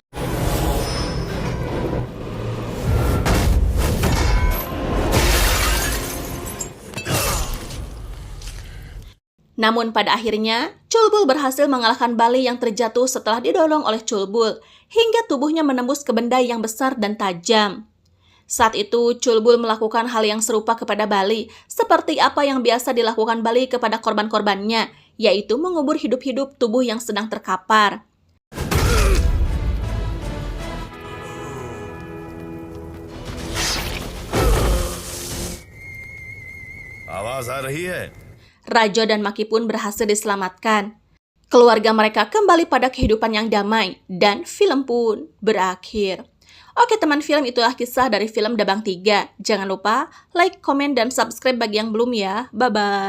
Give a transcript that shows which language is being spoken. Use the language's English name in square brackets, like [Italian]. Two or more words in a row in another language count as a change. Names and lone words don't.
[Indonesian] Namun pada akhirnya, Culbul berhasil mengalahkan Bali yang terjatuh setelah didorong oleh Culbul, hingga tubuhnya menembus ke benda yang besar dan tajam. Saat itu, Culbul melakukan hal yang serupa kepada Bali, seperti apa yang biasa dilakukan Bali kepada korban-korbannya, yaitu mengubur hidup-hidup tubuh yang sedang terkapar. [Hindi] आवाज आ रही है [Indonesian] Rajo dan Maki pun berhasil diselamatkan. Keluarga mereka kembali pada kehidupan yang damai, dan film pun berakhir. Oke teman film, itulah kisah dari film Dabang 3. Jangan lupa like, komen, dan subscribe bagi yang belum ya.